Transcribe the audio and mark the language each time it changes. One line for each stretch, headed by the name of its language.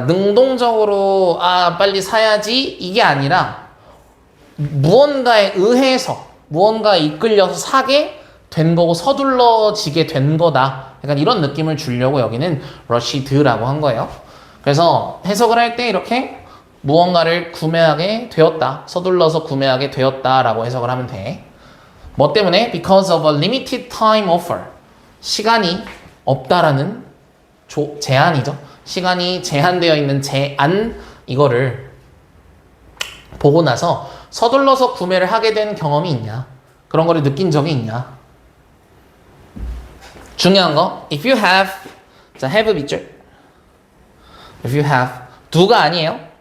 Korean: 능동적으로 빨리 사야지 이게 아니라 무언가에 의해서 무언가에 이끌려서 사게 된 거고 서둘러지게 된 거다. 약간 이런 느낌을 주려고 여기는 rushed라고 한 거예요. 그래서 해석을 할 때 이렇게 무언가를 구매하게 되었다. 서둘러서 구매하게 되었다 라고 해석을 하면 돼. 뭐 때문에?
English: Because of a limited time offer.
Korean: 시간이 없다라는 제한이죠. 시간이 제한되어 있는 제한 이거를 보고 나서 서둘러서 구매를 하게 된 경험이 있냐? 그런 거를 느낀 적이 있냐? 중요한 거,
English: if you have,
Korean: 자, have 있죠?
English: if you have,
Korean: do가 아니에요.